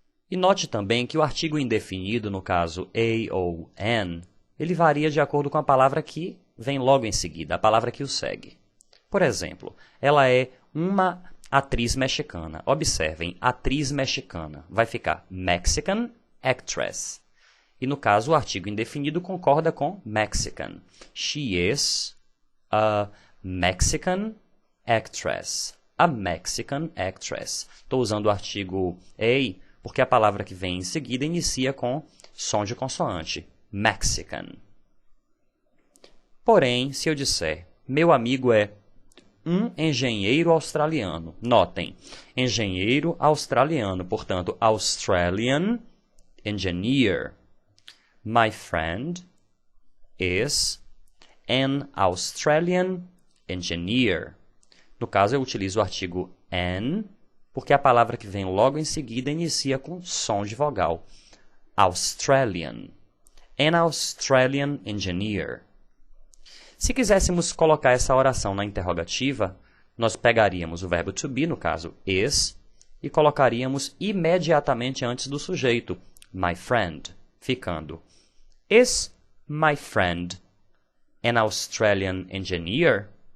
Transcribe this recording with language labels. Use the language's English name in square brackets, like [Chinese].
[Portuguese] E note também que o artigo indefinido, no caso a ou an, ele varia de acordo com a palavra que vem logo em seguida, a palavra que o segue. Por exemplo, ela é uma atriz mexicana. Observem, atriz mexicana. Vai ficar [English] Mexican actress. [Portuguese] E no caso, o artigo indefinido concorda com Mexican. [English] She is a Mexican actress. A Mexican actress. [Portuguese] Estou usando o artigo a porque a palavra que vem em seguida inicia com som de consoante. Mexican. Porém, se eu disser, meu amigo é um engenheiro australiano. Notem, engenheiro australiano, portanto, [English] Australian engineer. My friend is an Australian engineer. [Portuguese] No caso, eu utilizo o artigo an, porque a palavra que vem logo em seguida inicia com som de vogal. [English] Australian. An Australian engineer. [Portuguese] Se quiséssemos colocar essa oração na interrogativa, nós pegaríamos o verbo to be, no caso is, e colocaríamos imediatamente antes do sujeito, my friend, ficando [English] is my friend an Australian engineer?